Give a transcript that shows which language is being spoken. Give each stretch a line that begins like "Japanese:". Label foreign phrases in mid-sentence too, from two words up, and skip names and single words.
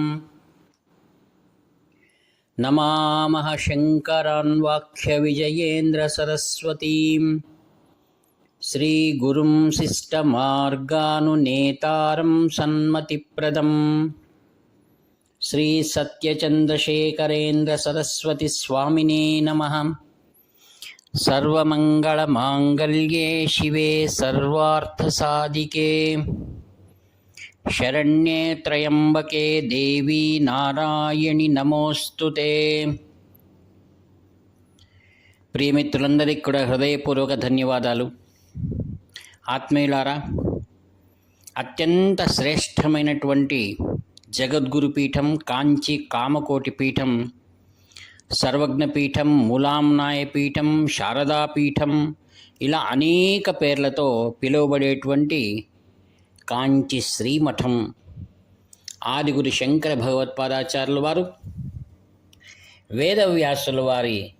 Sanskrit: नमामः शङ्करान्वाख्यविजयेन्द्रसरस्वतीं श्रीगुरुं शिष्टमार्गानुनेतारं सन्मतिप्रदं श्रीसत्यचन्द्रशेखरेन्द्रसरस्वतीस्वामिने नमः। सर्वमङ्गलमाङ्गल्ये शिवे सर्वार्थसाधिके शरण्ये त्र्यम्बके देवी नारायणि नमोस्तुते।
Telugu: ప్రియమిత్రులందరికీ కూడా హృదయపూర్వక ధన్యవాదాలు. ఆత్మీయులారా, అత్యంత శ్రేష్టమైనటువంటి జగద్గురు పీఠం కాంచి కామకోటి పీఠం, సర్వజ్ఞ పీఠం, మూలాంనాయ పీఠం, శారదా పీఠం, ఇలా అనేక పేర్లతో పిలువబడేటువంటి కాంచి శ్రీమఠం ఆదిగురు శంకర భగవత్పాదాచార్యుల వారు వేదవ్యాసుల వారి